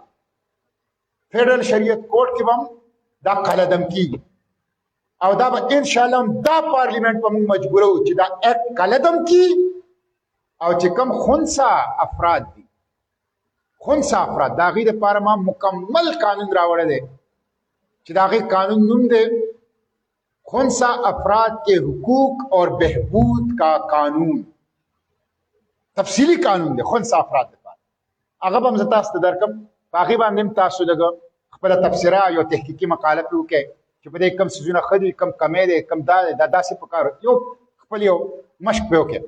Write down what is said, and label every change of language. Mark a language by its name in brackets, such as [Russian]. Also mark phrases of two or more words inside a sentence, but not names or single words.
[Pashto] فیډرل شریعت کوډ کې هم دا قلدم کیږي او دا به [Arabic] ان شاء الله [Pashto] دا پارلیمنت په موږ مجبورو چې دا اکټ قلدم کی او چې کوم [Urdu] خنثی افراد دي، خنثی افراد، دا غي د لپاره ما مکمل قانون راوړی دی چې دا غي قانون نوم دی خنثی افراد کے حقوق اور بہبود کا قانون. [Pashto] تفصیلی قانون دی خنثی افراد لپاره. هغه به زه تاسو ته درکم، په هغې باندې تاسو لږ خپله تبصره یو تحقیقي مقاله پرې وکړئ چې په دې کم څیزونه ښه دي، کم کمی دی، کم دا دی، دا داسې پکار یو خپل یو مشق پرې وکړئ.